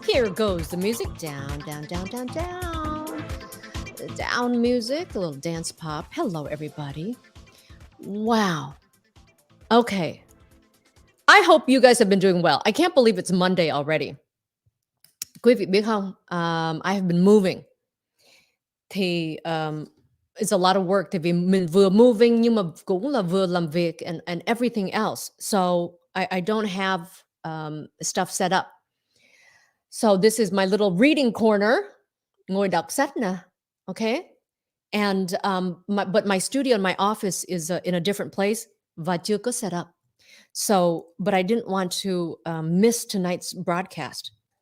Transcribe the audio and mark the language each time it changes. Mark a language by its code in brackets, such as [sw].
[en] Here goes the music. Down, down, down, down, down. Down music, a little dance pop. Hello, everybody. Wow. Okay. I hope you guys have been doing well. I can't believe it's Monday already. [vi] Quý vị biết không? [en] I have been moving. [vi] Thì [en] it's a lot of work [vi] thì vì mình vừa moving nhưng mà cũng là vừa làm việc [en] and everything else. So I don't have stuff set up. So this is my little reading corner. [vi] Ngồi đọc sách nè. [en] Okay? And but my studio and my office is in a different place [vi] và chưa có [en] set up. So, but I didn't want to miss tonight's broadcast.